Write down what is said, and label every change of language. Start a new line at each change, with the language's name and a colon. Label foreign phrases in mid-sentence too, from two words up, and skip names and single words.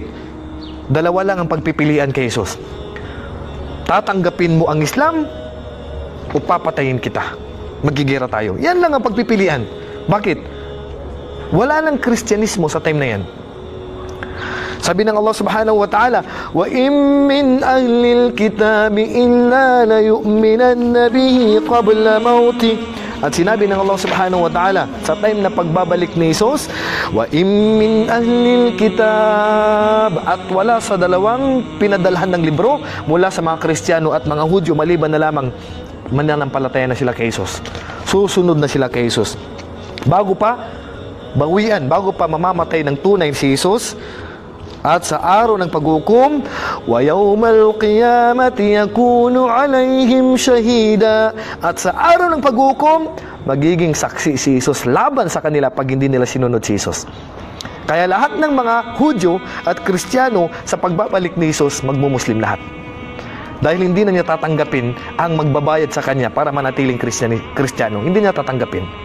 Filipino: Dalawa lang ang pagpipilian kay Jesus. Tatanggapin mo ang Islam o papatayin kita. Magigira tayo. Yan lang ang pagpipilian. Bakit? Wala nang Kristyanismo sa time na yan. Sabi ng
Arabic: الله سبحانه وتعالى, "وإن من أهل الكتاب إلا ليؤمنن به قبل موته."
Filipino: At sinabi ng Allah
Arabic: سبحانه وتعالى
Filipino: sa time na pagbabalik ni Jesus,
Arabic: ومن أهل الكتاب,
Filipino: at wala sa dalawang pinadalhan ng libro mula sa mga Kristiyano at mga Hudyo maliban na lamang mananampalataya na sila kay Jesus. Susunod na sila kay Jesus. Bago pa mamamatay ng tunay si Jesus, at sa araw ng paghukom,
Arabic: ويوم القيامة يكون عليهم شهيدا,
Filipino: at sa araw ng paghukom, magiging saksi si Jesus laban sa kanila pag hindi nila sinunod si Jesus. Kaya lahat ng mga Hudyo at Kristiyano sa pagbabalik ni Jesus, magmumuslim lahat. Dahil hindi na niya tatanggapin ang magbabayad sa kanya para manatiling Kristiyano. Hindi niya tatanggapin.